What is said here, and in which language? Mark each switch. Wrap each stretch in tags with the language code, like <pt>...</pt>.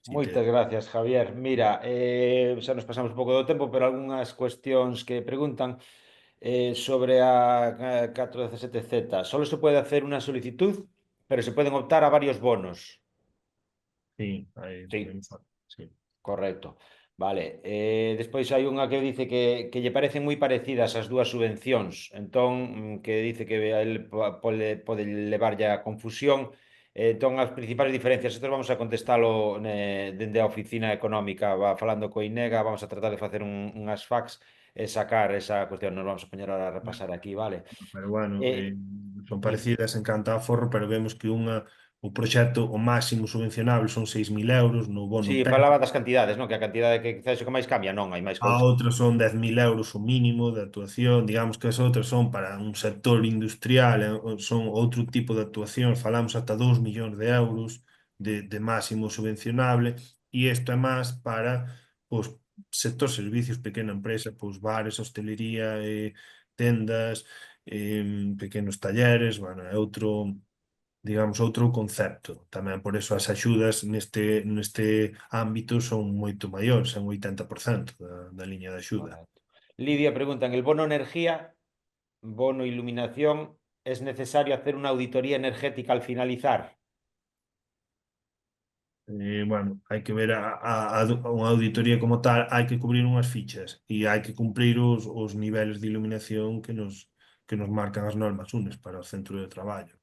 <gl>Moitas gracias, Javier. Mira, xa nos pasamos un pouco do tempo, pero algunhas cuestións que preguntan. sobre a 417Z.</gl> <es>Solo se puede hacer una solicitud, pero se pueden optar a varios bonos.</es> <gl>Sí, aí Sí. tamén fala, sí. Correcto. Vale. Despois hai unha que dice que lle parecen moi parecidas as dúas subvencións. Entón, que dice que a él pode levarlle a confusión. Entón, as principales diferencias, isto vamos a contestalo dende a oficina económica, va falando co INEGA, vamos a tratar de facer unhas fax e sacar esa cuestión. Nos vamos a poñer ahora a repasar aquí, vale? Pero bueno, son parecidas en canto a aforro, pero vemos que o proxecto, o máximo subvencionable son 6.000 euros no bono Sí, técnico, falaba das cantidades, non? Que a cantidade que quizás é o que máis cambia, non, hai máis a cousas. outras son 10.000 euros o mínimo de actuación, digamos que as outras son para un sector industrial, son outro tipo de actuación, falamos ata 2 millóns de euros de máximo subvencionable, e isto é máis para pois, sector servicios, pequena empresa, pois, bares, hostelería, tendas, pequenos talleres, bueno, é outro, digamos, outro concepto. Tamén por eso as axudas neste ámbito son moito maiores, son 80% da liña de axuda. Correcto.</gl> <es>Lidia pregunta, en el bono energía, bono iluminación, ¿es necesario hacer una auditoría energética al finalizar?</es> <gl>Bueno, hai que ver unha auditoría como tal, hai que cubrir unhas fichas e hai que cumprir os niveles de iluminación que nos marcan as normas UNES para o centro de traballo.</gl>